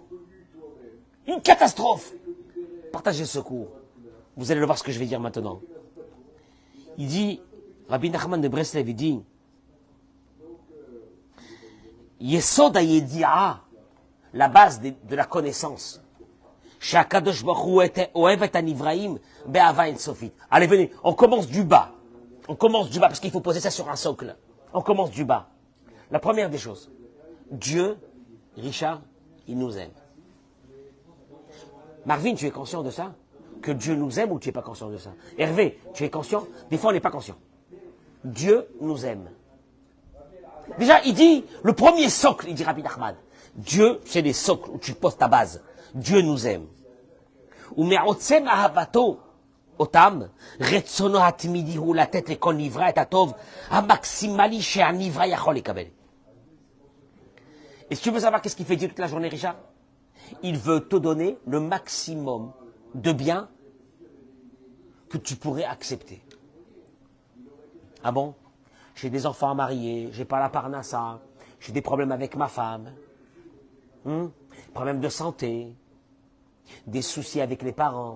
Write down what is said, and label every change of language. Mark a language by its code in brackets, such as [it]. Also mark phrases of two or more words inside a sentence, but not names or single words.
[fr] Une catastrophe. Partagez ce cours. Vous allez le voir ce que je vais dire maintenant. Il dit, Rabbi Nachman de Breslev, il dit, [he] יסוד הידיעה, [fr] la base de la connaissance. [he] שהקדוש ברוך הוא אוהב את הנבראים באהבה אין סופית. [fr] Allez, venez, on commence du bas. On commence du bas, parce qu'il faut poser ça sur un socle. On commence du bas. La première des choses, Dieu, Richard, il nous aime. Marvin, tu es conscient de ça? Que Dieu nous aime ou tu n'es pas conscient de ça? Hervé, tu es conscient? Des fois, on n'est pas conscient. Dieu nous aime. Déjà, il dit, le premier socle, il dit Rabbi Nachman, Dieu, c'est les socles où tu poses ta base. Dieu nous aime. [he] הוא מעוצם אהבתו אותם, רצונו התמידי הוא לתת לכל נברא את הטוב, המקסימלי שהנברא יכול לקבל. [fr] Et si tu veux savoir qu'est-ce qu'il fait Dieu toute la journée, Richard? Il veut te donner le maximum de biens que tu pourrais accepter. Ah bon? J'ai des enfants à marier, j'ai pas la parnassa, j'ai des problèmes avec ma femme, problèmes de santé, des soucis avec les parents.